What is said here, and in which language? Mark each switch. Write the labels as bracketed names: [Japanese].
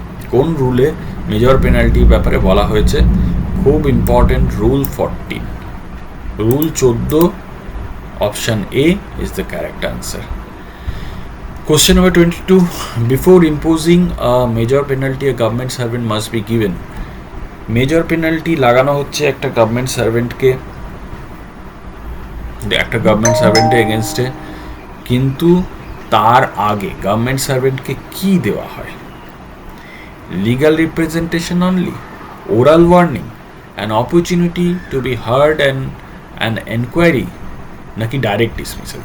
[Bangla] কোন রুলে মেজর পেনাল্টির ব্যাপারে বলা হয়েছে? খুব important, rule 14, rule 14, [English] Option A is the correct answer. Question number 22, before imposing a major penalty a government servant must be given. [Bangla] Major penalty লাগানো হচ্ছে একটা গভর্নমেন্ট সার্ভেন্টকে, একটা গভর্নমেন্ট সার্ভেন্টের এগেনস্টে, কিন্তু তার আগে গভর্নমেন্ট সার্ভেন্টকে কি দেওয়া হয়? [English] Legal representation only, oral warning, an opportunity to be heard and enquiry, নাকি direct dismissal?